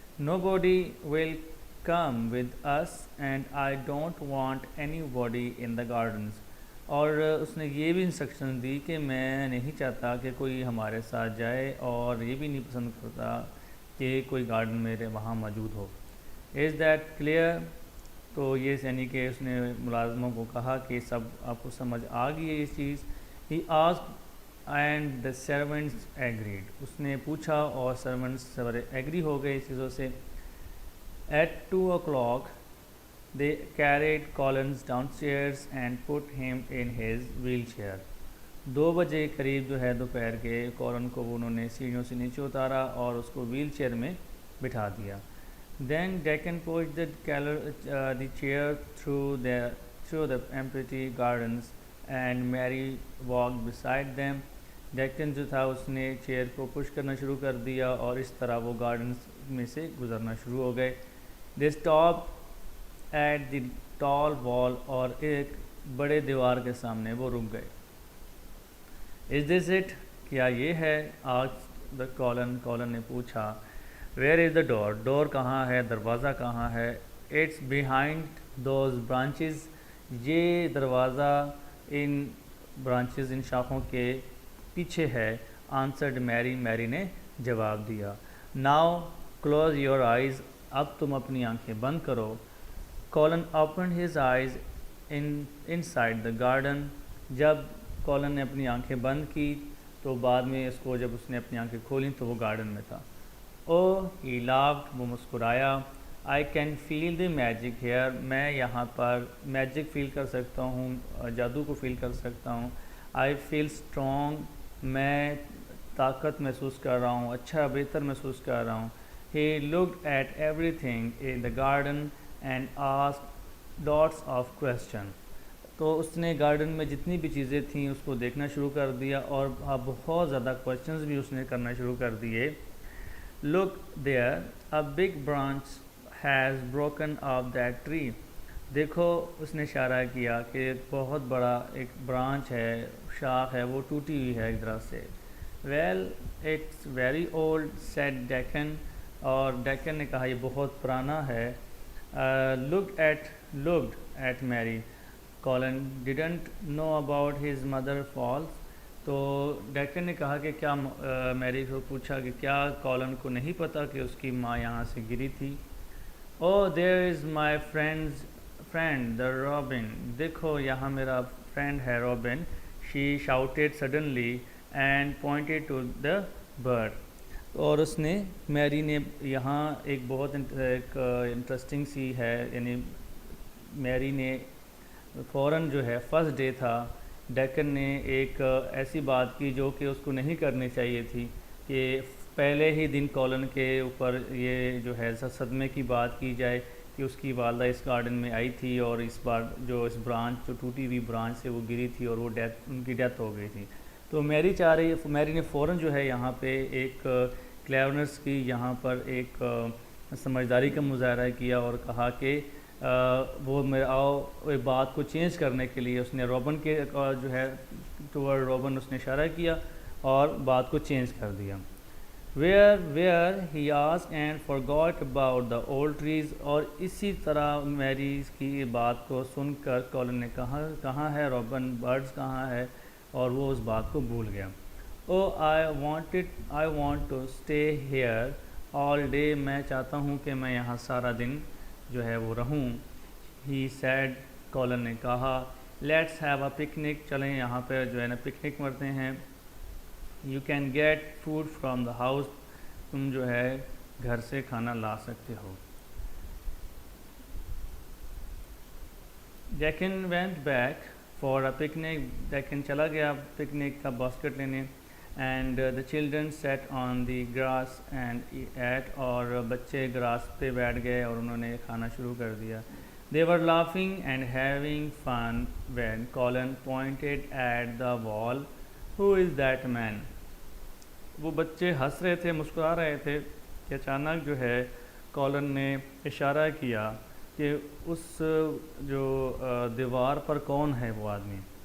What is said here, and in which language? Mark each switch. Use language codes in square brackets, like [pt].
[en] Nobody will come with us and I don't want anybody in the gardens. [ur] اور اس نے یہ بھی instruction دی کہ میں نہیں چاہتا کہ کوئی ہمارے ساتھ جائے اور یہ بھی نہیں پسند کرتا کہ کوئی گارڈن میرے وہاں موجود ہو. [en] Is that clear? [ur] تو یہ یعنی کہ اس نے ملازموں کو کہا کہ سب آپ کو سمجھ آ گئی ہے یہ چیز. [en] He asked and the servants agreed. [ur] اس نے پوچھا اور سرونٹس سارے ایگری ہو گئے اس چیزوں سے. [en] At 2 o'clock they carried Collins downstairs and put him in his wheelchair. [ur] 2 بجے قریب جو ہے دوپہر کے کولن کو انہوں نے سیڑھیوں سے نیچے اتارا اور اس کو ویل چیئر میں بٹھا دیا. [en] Then Deccan pushed the chair through the empty gardens and Mary walked beside them. [ur] Deccan جو تھا اس نے چیئر کو پش کرنا شروع کر دیا اور اس طرح وہ گارڈنز میں سے گزرنا شروع ہو گئے. [en] They stopped at the tall wall, [ur] اور ایک بڑے دیوار کے سامنے وہ رک گئے. [en] Is this it? [ur] کیا یہ ہے؟ آج دا کولن نے پوچھا. [en] Where is the door? [ur] ڈور کہاں ہے؟ دروازہ کہاں ہے؟ [en] It's behind those branches. [ur] یہ دروازہ ان برانچز، ان شاخوں کے پیچھے ہے. [en] answered [ur] میری نے جواب دیا. [en] Now close your eyes. [ur] اب تم اپنی آنکھیں بند کرو. [en] Colin opened his eyes inside the garden. [ur] جب کولن نے اپنی آنکھیں بند کی تو بعد میں جب اس نے اپنی آنکھیں کھولیں تو وہ گارڈن میں تھا. [en] Oh he laughed. [ur] وہ مسکرایا. [en] I can feel the magic here. [ur] میں یہاں پر میجک فیل کر سکتا ہوں، جادو کو فیل کر سکتا ہوں. [en] I feel strong. [ur] میں طاقت محسوس کر رہا ہوں، اچھا بہتر محسوس کر رہا ہوں. [en] He looked at everything in the garden and asked lots of questions. [ur] تو اس نے گارڈن میں جتنی بھی چیزیں تھیں اس کو دیکھنا شروع کر دیا اور بہت زیادہ کویشچنز بھی اس نے کرنا شروع کر دیے. [en] Look there, a big branch has broken off that tree. [ur] دیکھو، اس نے اشارہ کیا کہ ایک بہت بڑا ایک برانچ ہے، شاخ ہے، وہ ٹوٹی ہوئی ہے ایک طرف سے. [en] Well, it's very old, said Deccan. [ur] اور ڈیکن نے کہا یہ بہت پرانا ہے. [en] Looked at Mary. Colin didn't know about his mother's falls. [ur] تو ڈیکن نے کہا کہ کیا میری کو پوچھا کہ کیا کولن کو نہیں پتہ کہ اس کی ماں یہاں سے گری تھی. [en] Oh, there is my friend the Robin. [ur] دیکھو یہاں میرا فرینڈ ہے Reuben. [en] She shouted suddenly and pointed to the bird. [ur] اور اس نے میری نے یہاں ایک بہت انٹرسٹنگ سی ہے، یعنی میری نے فوراً جو ہے فرسٹ ڈے تھا، ڈیکن نے ایک ایسی بات کی جو کہ اس کو نہیں کرنی چاہیے تھی کہ پہلے ہی دن کولن کے اوپر یہ جو ہے صدمے کی بات کی جائے کہ اس کی والدہ اس گارڈن میں آئی تھی اور اس بار جو اس برانچ جو ٹوٹی ہوئی برانچ سے وہ گری تھی اور وہ ان کی ڈیتھ ہو گئی تھی. تو میری نے فوراً جو ہے یہاں پہ ایک کلیورنس کی، یہاں پر ایک سمجھداری کا مظاہرہ کیا اور کہا کہ وہ بات کو چینج کرنے کے لیے اس نے روبن کے جو ہے ٹوورڈ روبن اس نے اشارہ کیا اور بات کو چینج کر دیا. [en] where he asked and forgot about the old trees. [ur] اور اسی طرح میری کی بات کو سن کر کولن نے کہاں ہے روبن، برڈز کہاں ہے، اور وہ اس بات کو بھول گیا. [en] oh I want to stay here all day. [ur] میں چاہتا ہوں کہ میں یہاں سارا دن جو ہے وہ رہوں. [en] he said. [ur] کولن نے کہا. [en] let's have a picnic. [ur] چلیں یہاں پہ جو ہے نا پکنک مرتے ہیں. [en] you can get food from the house. [ur] تم جو ہے گھر سے کھانا لا سکتے ہو. [en] Dickon went back for a picnic. [ur] Deccan چلا گیا پکنک کا باسکٹ لینے. [en] and the children sat on the grass and ate. اور بچے grass پہ بیٹھ گئے اور انہوں نے کھانا شروع کر دیا. they were laughing and having fun when Colin pointed at the wall. who is that man? [ur] وہ بچے ہنس رہے تھے، مسکرا رہے تھے کہ اچانک جو ہے کولن نے اشارہ کیا کہ اس جو دیوار پر کون ہے وہ آدمی.